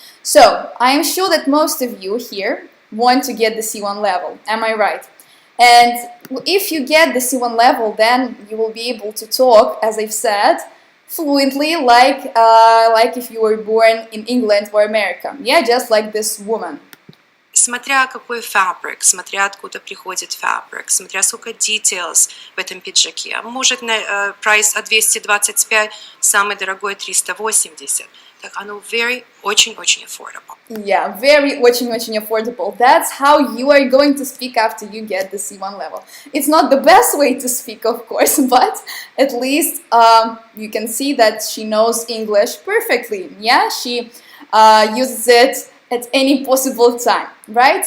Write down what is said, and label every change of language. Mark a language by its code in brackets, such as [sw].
[en] So I am sure that most of you here want to get the C1 level, am I right? And if you get the C1 level, then you will be able to talk, as I've said, fluently, like if you were born in England or America, yeah, just like this woman. [ru] Смотря какой фабрик, смотря откуда приходит фабрик, смотря сколько details в этом пиджаке. Может, прайс от 225, самый дорогой 380. Так оно очень affordable. [en] Yeah, очень affordable. That's how you are going to speak after you get the C1 level. It's not the best way to speak, of course, but at least you can see that she knows English perfectly. Yeah, she uses it at any possible time, right?